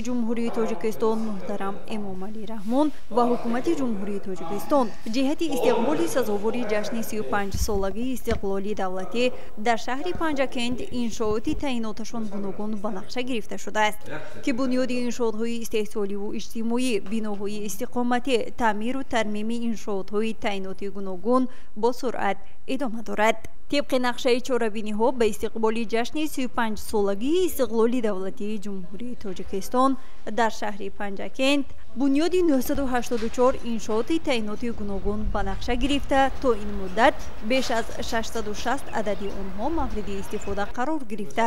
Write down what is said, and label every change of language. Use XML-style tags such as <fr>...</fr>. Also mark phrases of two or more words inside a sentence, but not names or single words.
<tg>ҷумҳурии Тоҷикистон муҳтарам Эмомалӣ Раҳмон ва ҳукумати ҷумҳурии Тоҷикистон ҷиҳати истиқболи сазовори ҷашни 35-солагии истиқлоли давлатӣ дар шаҳри Панҷакент иншооти таъиноташон гуногун ба нақша гирифта шудааст ки бунёди иншоотҳои истеҳсоливу иҷтимоӣ, биноҳои истиқоматӣ, таъмиру тармими иншоотҳои таъиноти гуногун бо суръат идома дорад. طبق نقشه چاره‌بینی ها به استقبال جشن 35 سالگی استقلال دولتی جمهوری تاجیکستان در شهر پنجکент بنیادی 984 انشاءات تعیناتی گوناگون به نقشه گرفته تا این مدت بیش از 660 عددی آنها مورد استفاده قرار گرفته.</tg>